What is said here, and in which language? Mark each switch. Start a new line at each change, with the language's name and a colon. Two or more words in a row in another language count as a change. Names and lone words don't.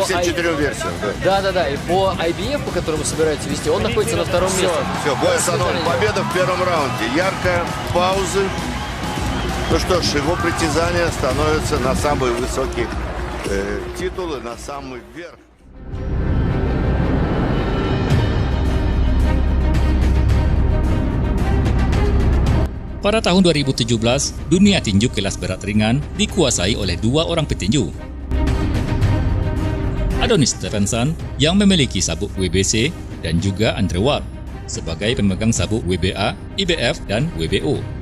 Russian: всем 4 версиям, да. Да, и по IBF, по которому собираются вести, он находится на втором месте. Все, бой остановлен. Победа в первом раунде. Яркая, паузы. Ну что ж, его притязания становятся на самые высокие titulы, на самый верх.
Indonesian: Pada tahun 2017, dunia tinju kelas berat ringan dikuasai oleh dua orang petinju. Adonis Stevenson yang memiliki sabuk WBC dan juga Andre Ward sebagai pemegang sabuk WBA, IBF, dan WBO.